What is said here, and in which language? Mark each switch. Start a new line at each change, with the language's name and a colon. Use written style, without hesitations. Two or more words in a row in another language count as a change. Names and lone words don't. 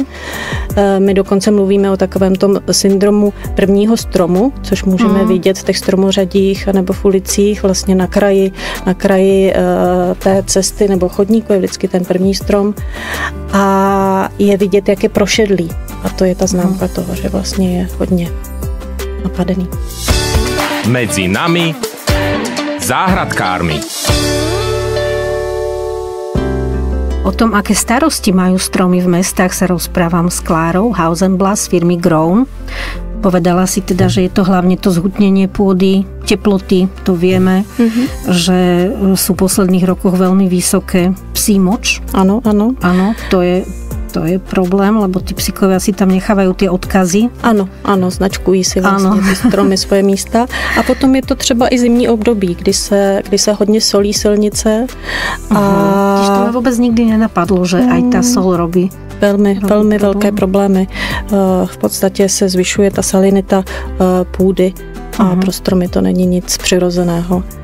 Czech: My dokonce mluvíme o takovém tom syndromu prvního stromu, což můžeme vidět v těch stromořadích nebo v ulicích, vlastně na kraji té cesty nebo chodníku je vždycky ten první strom a je vidět, jak je prošedlý. A to je ta známka toho, že vlastně je hodně napadený.
Slovak: Medzi nami záhradkármi. O tom, aké starosti majú stromy v mestách, sa rozprávam s Klárou Hausenblas z firmy Grown. Povedala si teda, že je to hlavne to zhutnenie pôdy, teploty, to vieme, že sú v posledných rokoch veľmi vysoké psí moč. Áno. Áno, to je problém, lebo tí psíkovia si tam nechávajú tie odkazy.
Czech: Ano, značkují si vlastně ty stromy svoje místa. A potom je to třeba i zimní období, kdy se hodně solí silnice. Když to
Slovak: ma vůbec nikdy nenapadlo, že aj ta sol robí.
Czech: Velmi velké problémy. V podstatě se zvyšuje ta salinita půdy a pro stromy to není nic přirozeného.